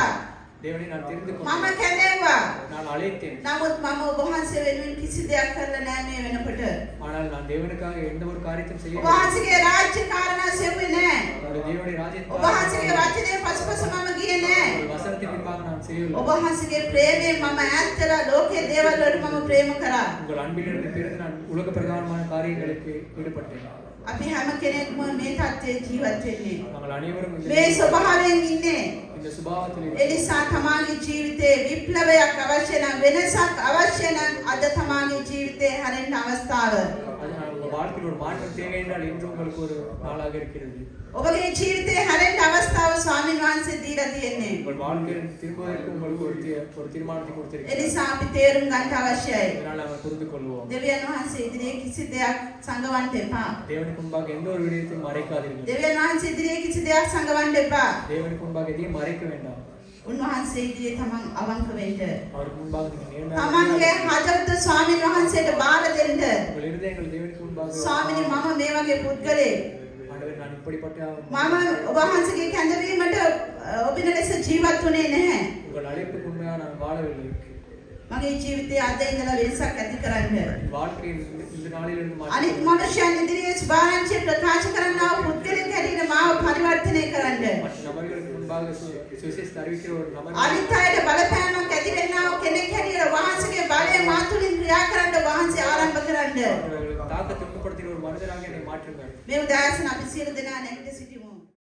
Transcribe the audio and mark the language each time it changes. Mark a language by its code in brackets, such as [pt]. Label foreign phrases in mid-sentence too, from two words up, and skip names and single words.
[ta] தேவனை நான் தெரிந்து [si] මම [ta] கொண்டேன். [si] කැඳෙව්වා. [ta] நான் அழைத்தேன். [si] නමුත් මම ඔබ වහන්සේ වෙනුවෙන් කිසි දෙයක් කරලා නැහැ මේ වෙනකොට. [ta] ஆனால் நான் தேவனுக்காக எந்த ஒரு காரியத்தையும் [si] ඔබ [ta] செய்யவில்லை. [si] වහන්සේගේ රාජ්‍ය කාරණා සෙව්වේ නැහැ. [ta] என்னுடைய தேவனுடைய [si] ඔබ [ta] ராஜ்யத்தை [si] වහන්සේගේ වචනේ පසුපස මම ගියේ නැහැ. [ta] வசனத்தின் பின்பாக நான் செய்யவில்லை. [si] ඔබ වහන්සේගේ ප්‍රේමයෙන් මම ඈත් වෙලා ලෝකයේ දේවල් වලට මම ප්‍රේම කරා. [ta] உங்கள் அன்பிலிருந்து பிறந்து நான் உலக பிரகாரமான காரியங்களுக்கு ஈடுபட்டேன். [si] අපි හැම කෙනෙක්ම මේ தත්ත්වයේ ජීවත් වෙන්නේ. [ta] நாங்கள் அனைவரும் [si] මේ ස්වභාවයෙන් ඉන්නේ. [ta] இந்த சுபாவத்தில் [si] ඒ නිසා තමාගේ ජීවිතේ විප්ලවයක් අවශ්‍ය නම් වෙනසක් අවශ්‍ය නම් අද තමාගේ ජීවිතේ හැරෙන්න අවස්ථාව. [ta] உங்கள் வாழ்க்கையில் ஒரு மாற்றம் தேவை என்றால் இன்று உங்களுக்கு ஒரு நாளாக இருக்கிறது. [si] ඔබගේ ජීවිතේ හැරෙන්න අවස්ථාව ස්වාමීන් වහන්සේ දීලා තියෙන්නේ. [ta] உங்கள் வாழ்க்கையில் திரும்புவதற்கு உங்களுக்கு ஒரு தீர்மானத்தை [si] ඒ [ta] கொடுத்திருக்கிறார். [si] නිසා අපි තේරුම් ගන්න අවශ්‍යයි. [ta] இதனால் நாங்கள் புரிந்து கொள்வோம். [si] දෙවියන් වහන්සේ ඉදිරියේ කිසි දෙයක් සංගවන්න එපා. [ta] தேவனுக்கு முன்பாக எந்த ஒரு விடயத்தையும் மறைக்காதீர்கள். [si] දෙවියන් වහන්සේ ඉදිරියේ කිසි දෙයක් සංගවන්න එපා. [ta] தேவனுக்கு முன்பாக எதையும் மறைக்க வேண்டாம். [si] උන්වහන්සේ ඉදිරියේ තමන් අවංක වෙන්න. [ta] அவருக்கு முன்பாக நீங்கள் நேர்மையாக [si] තමන්ගේ හදවත ස්වාමීන් වහන්සේට බාර දෙන්න. [ta] உங்கள் இருதயங்கள் தேவனுக்கு முன்பாக [si] ස්වාමීනි මම මේ වගේ පුද්ගලෙක්. [ta] ஆண்டவர் நான் இப்படிப்பட்ட [si] මම ඔබ වහන්සේගේ කැඳවීමට ඔබින ලෙස ජීවත් වුණේ නැහැ. [ta] உங்கள் அழைப்புக்கு உண்மையாக நான் வாழவில்லை. [si] මගේ ජීවිතයේ අද ඉඳලා වෙනසක් ඇති කරන්න. [ta] வாழ்க்கையில் இந்த நாளிலிருந்து [si] අනිත් මනුෂ්‍යයන් ඉදිරියේ සුභාරංචිය ප්‍රකාශ කරන්නා වූ පුද්ගලෙක් හැටියට මාව පරිවර්තනය කරන්න. [ta] மற்ற நபர்களுக்கு முன்பாக சுவிசேஷத்தை அறிவிக்கிற ஒரு நபர் [si] අනිත් අයට බලපෑමක් ඇති වෙන්නා වූ කෙනෙක් හැටියට වහන්සේගේ බලය මා තුළින් ක්‍රියා කරන්න වහන්සේ ආරම්භ කරන්න. [ta] அவர்களுக்கு தாக்கத்தை உட்படுத்துகிற ஒரு மனிதராக என்னை மாற்றுங்கள். [si] මේ උදෑසන අපි සියලු දෙනා නැගිට සිටිමු.